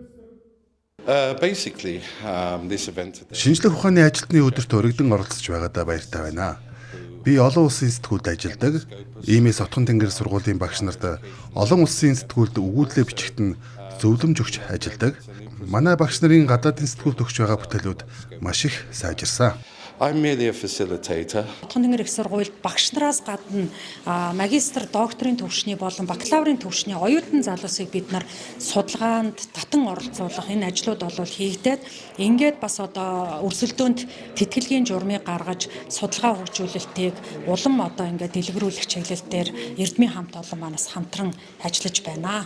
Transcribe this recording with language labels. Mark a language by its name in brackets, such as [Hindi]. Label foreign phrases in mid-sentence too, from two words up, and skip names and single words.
[Mongolian] Шинжлэх ухааны ажилтны өдөрт өргөдөн оролцож байгаадаа баяртай байна. Би олон улсын сэтгүүлд ажилладаг. Иймээс Отгон тэнгэр сургуулийн багш нарт олон улсын сэтгүүлд өгүүлэлээ бичихт нь зөвлөмж өгч ажилладаг. Манай багш нарын гадаадын сэтгүүлд өгч байгаа бүтээлүүд маш их сайжирсан. [English] I'm merely a facilitator. [Mongolian] Отгон тэнгэр их сургуульд багш нараас гадна магистр, докторийн төвшний болон бакалаврын төвшний оюутан залуусыг бид нар судалгаанд татан оролцуулах энэ ажлууд бол хийгдээд ингээд бас одоо өрсөлдөөнд тэтгэлгийн журмыг гаргаж судалгаа хөгжүүлэлтийг улам одоо ингээд дэлгэрүүлэх чиглэлээр Эрдмийн хамт олон манаас хамтран ажиллаж байна.